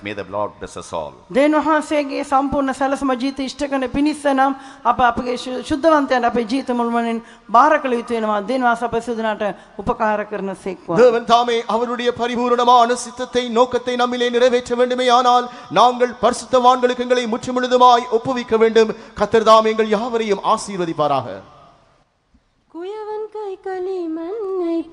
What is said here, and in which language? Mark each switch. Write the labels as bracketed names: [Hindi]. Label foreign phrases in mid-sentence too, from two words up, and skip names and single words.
[English] May the Lord bless us all. [Sinhala] දෙවියන්වහන්සේගේ සම්පූර්ණ සැලසුම ජීවිත ඉෂ්ට කරන පිණිස නම් අපගේ සුද්ධවන්තයන් අපේ ජීවිත මුළුමනින් බාර කළ යුතු වෙනවා. දෙවියන්වහන්සේ අප සිදුනාට උපකාර කරන සේක්වා. [Tamil] தேவன் தாமே அவருடைய பரிபூரணமான சித்தத்தை நோக்கத்தை நம்மிலே நிறைவேற்ற வேண்டுமேயானால் நாங்கள் பரிசுத்தவான்களுக்கு எங்களை முற்றுமுழுதுமாய் ஒப்புவிக்க வேண்டும். கர்த்தர் தாமே எங்கள் யாவரையும் ஆசீர்வதிப்பாராக. குயவன் கை களிமண்